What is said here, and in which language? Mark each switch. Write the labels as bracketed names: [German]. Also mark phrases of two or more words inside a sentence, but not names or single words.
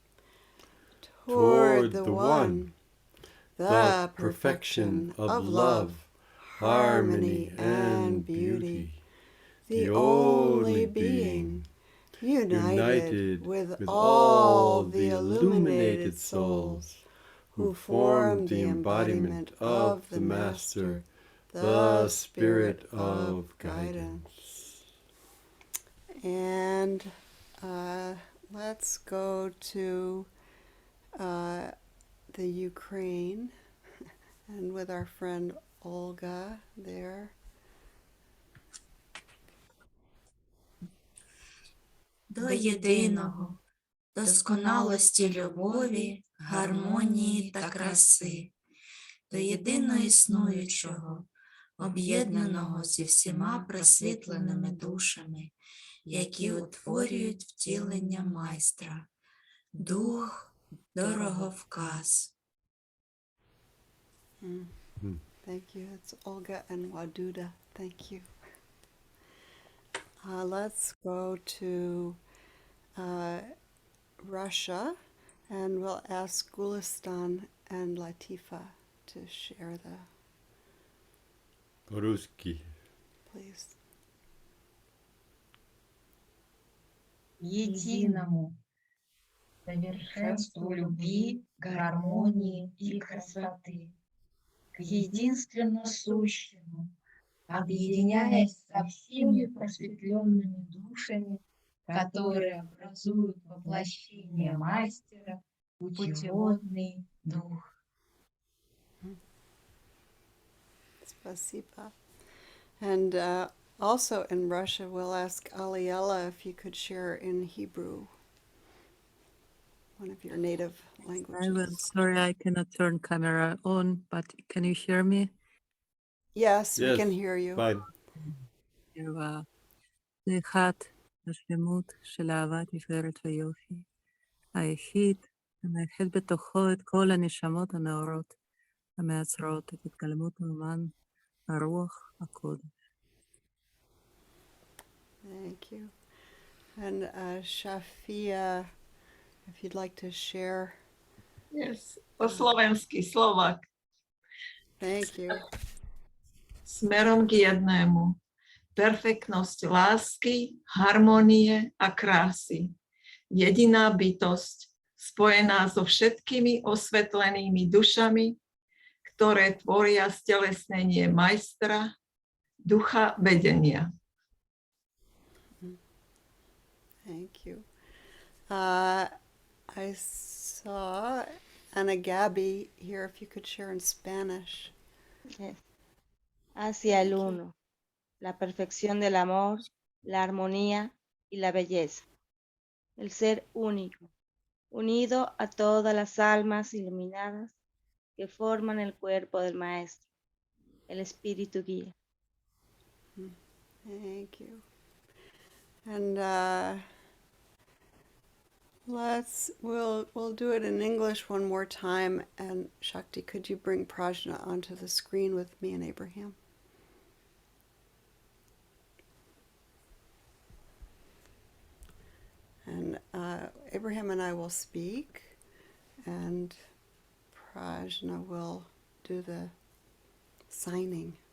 [English] Toward the one, the perfection of love, harmony, and beauty, the only being, united with all the illuminated souls who form the embodiment of the Master, the Spirit of guidance. And let's go to the Ukraine, and with our friend Olga there. [Ukrainian] До єдиного, досконалості любові, гармонії та краси, до єдино існуючого, об'єднаного зі всіма просвітленими душами, які утворюють втілення майстра, дух дороговказ. [English] Thank you. It's Olga and Waduda. Thank you. Let's go to Russia, and we'll ask Gulistan and Latifa to share the, [Russian] По-русски. [English] please. [Russian] Единому совершенству любви, гармонии и красоты, к единственно сущему, объединяясь со всеми просветленными душами, которые образуют воплощение мастера, путеводный дух. Spasiba. [English] And also in Russia, we'll ask Aliella if you could share in Hebrew, one of your native I will. languages. Sorry, I cannot turn camera on, but can you hear me? Yes, we Yes, can hear you. fine. [Hebrew] זה אחד, השלמות של אהבה, תפארת ויופי, היחיד המאחד בתוכו את כל הנשמות הנאורות, המייצרות את התגלמות האומן, הרוח הקודש. [English] Thank you. And Shafia, if you'd like to share. Yes, [Slovak] po slovensky, Slovak. [English] Thank you. [Slovak] Smerom k jednému. Perfektnosť lásky, harmonie a krásy. Jediná bytosť, spojená so všetkými osvetlenými dušami, ktoré tvoria stelesnenie majstra, ducha vedenia. [English] Thank you. I saw Ana Gabi here, if you could share in Spanish. Yes. [Spanish] Hacia el uno, la perfección del amor, la armonía y la belleza. El ser único, unido a todas las almas iluminadas que forman el cuerpo del Maestro, el Espíritu Guía. [English] Thank you. And we'll do it in English one more time. And Shakti, could you bring Prajna onto the screen with me and Abraham? And Abraham and I will speak, and Prajna will do the signing.